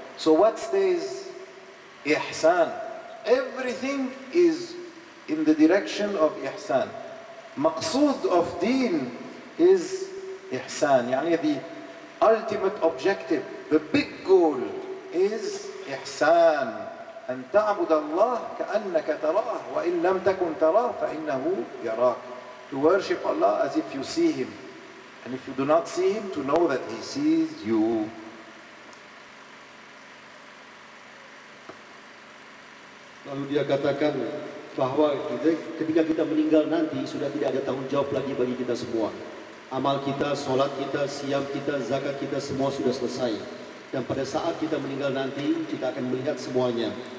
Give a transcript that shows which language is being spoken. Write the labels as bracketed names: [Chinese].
[English] So what stays? Ihsan. Everything is in the direction of ihsan. Maqsood of deen is ihsan. Yani the ultimate objective, the big goal is ihsan. [Arabic] أن تعبد الله كأنك تراه وإن لم تكن تراه فإنه يراك. [English] To worship Allah as if you see Him. And if you do not see Him, to know that He sees you. [Indonesian] Lalu dia katakan bahwa ketika kita meninggal nanti sudah tidak ada tanggung jawab lagi bagi kita semua. Amal kita, solat kita, siam kita, zakat kita semua sudah selesai. Dan pada saat kita meninggal nanti kita akan melihat semuanya.